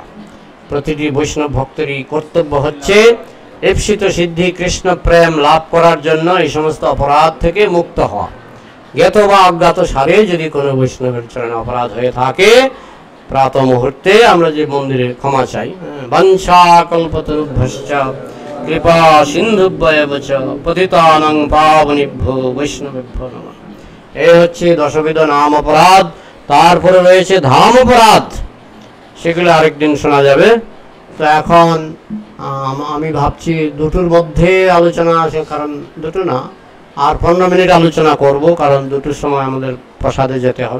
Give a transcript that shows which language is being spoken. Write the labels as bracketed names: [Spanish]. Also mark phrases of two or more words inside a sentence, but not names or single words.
[Bangla] প্রতিটি বৈষ্ণব ভক্তেরই কর্তব্য হচ্ছে ঈপ্সিত সিদ্ধি কৃষ্ণ প্রেম লাভ করার জন্য এই সমস্ত অপরাধ থেকে মুক্ত হওয়া। জ্ঞাত বা অজ্ঞাত সারে যদি কোনো বৈষ্ণবের চরণে অপরাধ হয়ে থাকে, প্রাত মুহূর্তে আমরা যে মন্দিরে ক্ষমা চাই, [Sanskrit] वाञ्छा कल्पतरुभ्यश्च कृपा सिन्धुभ्येव च पतितानां पावनेभ्यो वैष्णवेभ्यो नमः। [Bangla] এই হচ্ছে দশবিধ নাম অপরাধ। তারপরে রয়েছে ধাম অপরাধ, সেগুলো আরেকদিন শোনা যাবে। তো এখন আমি ভাবছি দুটোর মধ্যে আলোচনা আছে, কারণ দুটো না, আর 15 মিনিট আলোচনা করব, কারণ দুটোর সময় আমাদের প্রসাদে যেতে হবে।